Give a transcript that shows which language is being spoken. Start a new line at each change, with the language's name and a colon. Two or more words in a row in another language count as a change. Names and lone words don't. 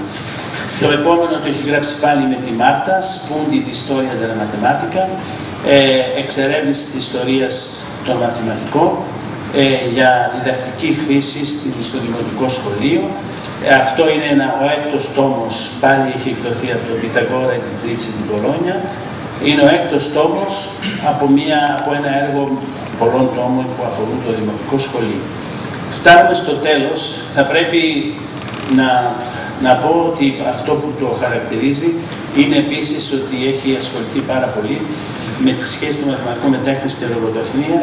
Greek: Το επόμενο το έχει γράψει πάλι με τη Μάρτα,
Italian: Spunti di Storia della Matematica,
Greek: εξερεύνηση της ιστορίας των μαθηματικών, για διδακτική χρήση στο δημοτικό σχολείο. Αυτό είναι ο έκτος τόμος, πάλι έχει εκδοθεί από το Πιταγόρα
Italian: e di Trici di Bologna.
Greek: Είναι ο έκτος τόμος από ένα έργο πολλών τόμων που αφορούν το δημοτικό σχολείο. Φτάνουμε στο τέλος, θα πρέπει να πω ότι αυτό που το χαρακτηρίζει είναι επίσης ότι έχει ασχοληθεί πάρα πολύ με τη σχέση των μαθηματικών με τέχνης και λογοτεχνία.